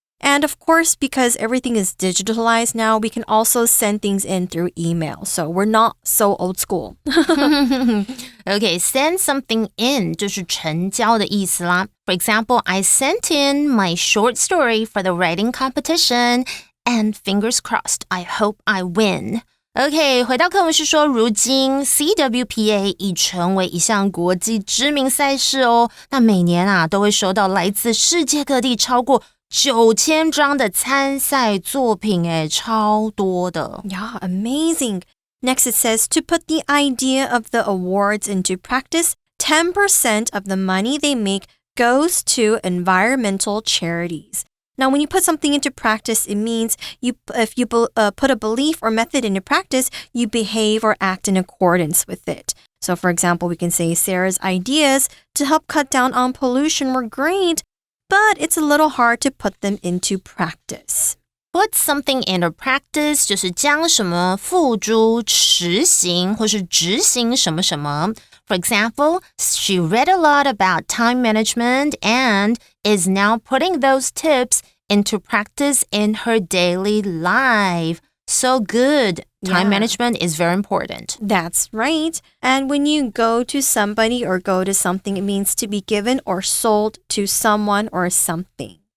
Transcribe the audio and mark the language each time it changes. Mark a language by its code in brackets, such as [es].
[en] And of course, because everything is digitalized now, we can also send things in through email. So we're not so old school. Okay, send something in [zh] 就是成交的意思啦。 [en] For example, I sent in my short story for the writing competition and fingers crossed, I hope I win. [zh] OK, 回到课文是说，如今 CWPA 已成为一项国际知名赛事哦。那每年啊，都会收到来自世界各地超过9000张的参赛作品，诶，超多的。 [en] Yeah, amazing. Next, it says to put the idea of the awards into practice, 10% of the money they make goes to environmental charities. Now, when you put something into practice, it means if you put a belief or method into practice, you behave or act in accordance with it. So, for example, we can say Sarah's ideas to help cut down on pollution were great, but it's a little hard to put them into practice. Put something into practice [zh] 就是将什么付诸实行或是执行什么什么。 [en] For example, she read a lot about time management and is now putting those tips into practice in her daily life. So good. Time Yeah. management is very important. That's right. And when you go to somebody or go to something, it means to be given or sold to someone or something.